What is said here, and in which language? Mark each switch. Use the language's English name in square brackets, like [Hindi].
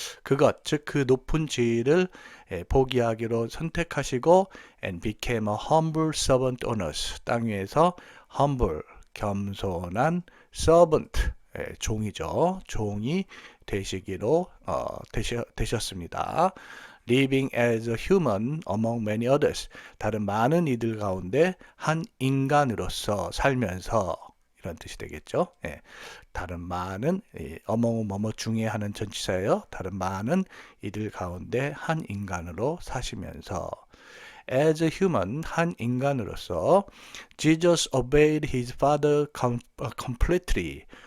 [Korean] 그것, 즉 그 높은 지위를 포기하기로 선택하시고 [English] and became a humble servant on earth. [Korean] 땅 위에서 humble, 겸손한 servant, 종이죠. 종이 되시기로 되셨습니다. [English] living as a human among many others. [Korean] 다른 많은 이들 가운데 한 인간으로서 살면서 이런 뜻이 되겠죠. 다른 많은 among 뭐뭐 중에 하는 전치사예요. 다른 많은 이들 가운데 한 인간으로 사시면서 [English] as a human [Korean] 한 인간으로서 [English] Jesus obeyed his father completely.